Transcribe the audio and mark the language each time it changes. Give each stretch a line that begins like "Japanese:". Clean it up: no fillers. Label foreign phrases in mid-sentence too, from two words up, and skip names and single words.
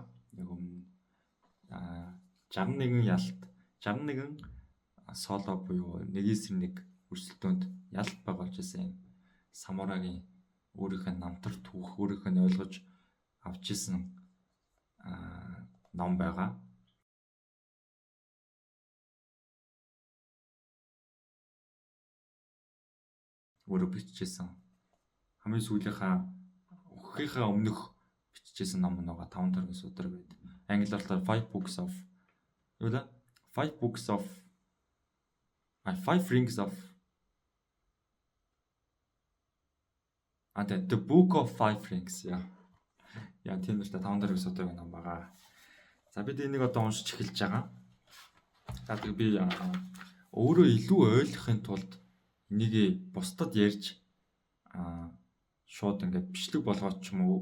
Mongolian: Нэг өмнө 61 ялалт 61 соло буюу 1/1 өрсөлдөөнд ялалт байгуулж байсан самурайгийн өөрийнх нь намтар түүх, өөрийнх нь ойлгож авч исэн ном байгаа. Өөрөө бичижсэн хамгийн сүүлийнхаа өгөхийнхаа өмнөх бичижсэн ном нэг 5 тойргийн судар байдаг. Англиар
English: 5 books of
Mongolian: юу да
English: 5 books of 5 rings of the book of 5 rings
Mongolian: яа тийм нэртэй 5 тойргийн сударыг ном байгаа. За бид энийг одоо уншиж эхэлж байгаа. За тэг би өөрөө илүү ойлгохын тулд энийг бусдад ярьж шууд ингээд бичлэг болгоод ч юм уу.